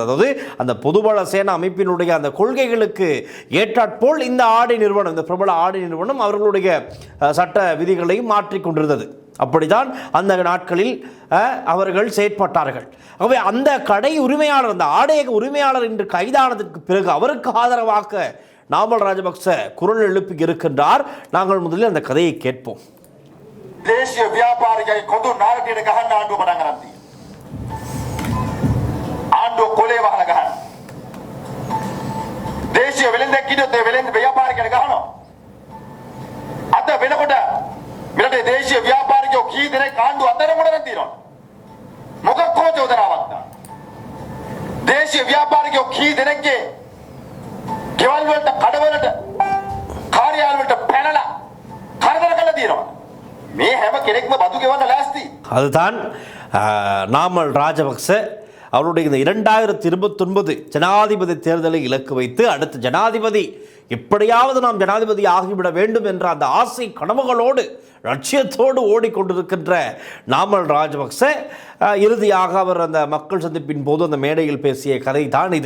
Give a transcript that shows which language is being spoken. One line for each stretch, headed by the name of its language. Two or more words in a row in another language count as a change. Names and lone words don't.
Tamil: அதாவது அந்த பொதுபல சேனா அமைப்பினுடைய அந்த கொள்கைகளுக்கு ஏற்றாற்போல் இந்த ஆடை நிறுவனம், இந்த பிரபல ஆடை நிறுவனம் அவர்களுடைய சட்ட விதிகளையும் மாற்றிக்கொண்டிருந்தது. அப்படித்தான் அந்த நாட்களில் அவர்கள் செயற்பட்டார்கள். ஆகவே அந்த கடை உரிமையாளர், அந்த ஆடையக உரிமையாளர் என்று கைதானதற்கு பிறகு அவருக்கு ஆதரவாக நாமல் ராஜபக்ச குரல் எழுப்பி இருக்கின்றார். நாங்கள் முதலில் அந்த கதையை கேட்போம்.
Sinhala: දේශීය ව්‍යාපාරිකයි කොඳු නාරටියට ගහන්න ආණ්ඩුව පටන් ගන්න තියෙනවා. ආණ්ඩුව කොලේ වහලා ගහන්න. දේශීය වෙලෙන්දෙක් කිව්වොත් ඒ වෙලෙන්ද ව්‍යාපාරිකයට ගහනවා. අද වෙනකොට මෙරටේ දේශීය ව්‍යාපාරිකයෝ කී දෙනෙක් ආණ්ඩුව අතරමඩ තියෙනවා. මොකක්කෝ චෝදනාවක් දාන්න. දේශීය ව්‍යාපාරිකයෝ කී දෙනෙක්ගේ ගෙවල් වලට, කඩවලට, කාර්යාල වලට පැනලා කරදර කළා තියෙනවා. මේ හැම කෙනෙක්ම බදු ගෙවන්න ලෑස්ති.
Tamil: அதுதான் நாமல் ராஜபக்ச அவருடைய இந்த 2029 ஜனாதிபதி தேர்தலை இலக்கு வைத்து அடுத்த ஜனாதிபதி எப்படியாவது நாம் ஜனாதிபதி ஆகிவிட வேண்டும் என்ற அந்த ஆசை கனவுகளோடு லட்சியத்தோடு ஓடிக்கொண்டிருக்கின்ற நாமல் ராஜபக்ச இறுதியாக அவர் அந்த மக்கள் சந்திப்பின் போது அந்த மேடையில் பேசிய கதை தான் இது.